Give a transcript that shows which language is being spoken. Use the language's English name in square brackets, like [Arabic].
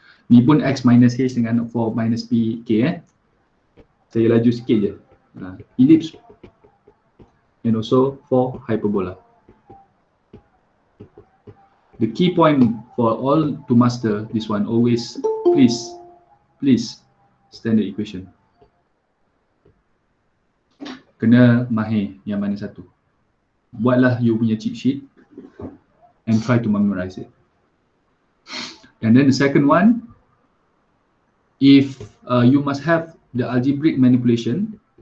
[Malay] Ni pun x minus h dengan 4 minus p k Saya laju sikit je. [English] Ellipse and also for hyperbola. The key point for all to master this one, always please standard equation. [Malay] Kena mahir yang mana satu. Buatlah [English] you punya cheat sheet and try to memorize it. And then the second one, if you must have the algebraic manipulation.